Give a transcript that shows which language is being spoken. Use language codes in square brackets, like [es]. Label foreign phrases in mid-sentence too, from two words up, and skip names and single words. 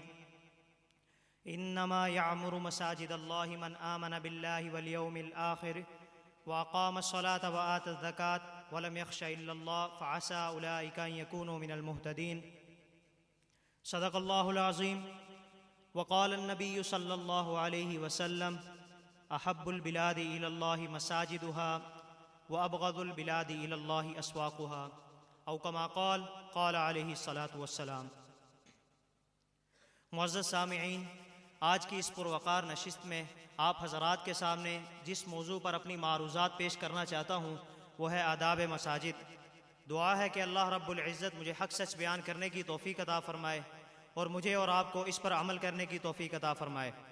[ar] إنما يعمر مساجد الله من آمن بالله واليوم الآخر وأقام الصلاة وآتى الزكاة ولم يخش إلا الله فعسى أولئك أن يكونوا من المهتدين. صدق الله العظيم۔ وقال النبي صلى الله عليه وسلم أحب البلاد إلى الله مساجدها وأبغض البلاد إلى الله أسواقها أو كما قال قال عليه الصلاة والسلام. [ur] معزز سامعین، آج کی اس پروقار نشست میں آپ حضرات کے سامنے جس موضوع پر اپنی معروضات پیش کرنا چاہتا ہوں وہ ہے آداب مساجد. دعا ہے کہ اللہ رب العزت مجھے حق سچ بیان کرنے کی توفیق عطا فرمائے اور مجھے اور آپ کو اس پر عمل کرنے کی توفیق عطا فرمائے.